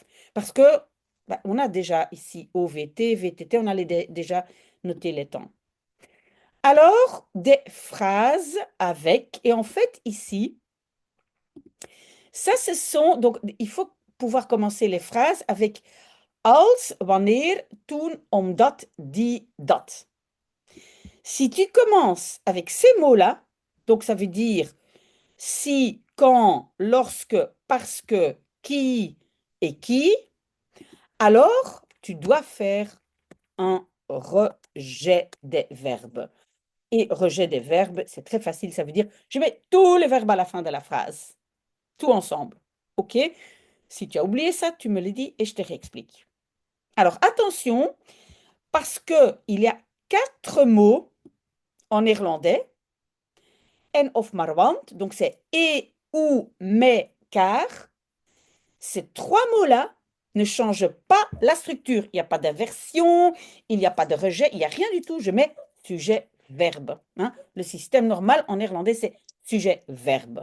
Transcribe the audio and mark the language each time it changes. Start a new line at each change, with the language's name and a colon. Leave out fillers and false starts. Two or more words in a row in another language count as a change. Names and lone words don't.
French: Parce que, bah, on a déjà ici OVT, VTT, on a déjà noté les temps. Alors, des phrases avec, et en fait, ici, ça, ce sont, donc, il faut pouvoir commencer les phrases avec
Dutch: als, wanneer, toen, omdat, die, dat.
French: Si tu commences avec ces mots-là, donc ça veut dire si, quand, lorsque, parce que, qui et qui, alors tu dois faire un rejet des verbes. Et rejet des verbes, c'est très facile, ça veut dire je mets tous les verbes à la fin de la phrase, tout ensemble. OK? Si tu as oublié ça, tu me le dis et je te réexplique. Alors attention, parce qu'il y a 4 mots en néerlandais.
Dutch: En of maar want,
French: donc c'est et, ou, mais, car. ces trois mots-là ne changent pas la structure. Il n'y a pas d'inversion, il n'y a pas de rejet, il n'y a rien du tout. Je mets sujet-verbe. Hein. Le système normal en néerlandais, c'est sujet-verbe.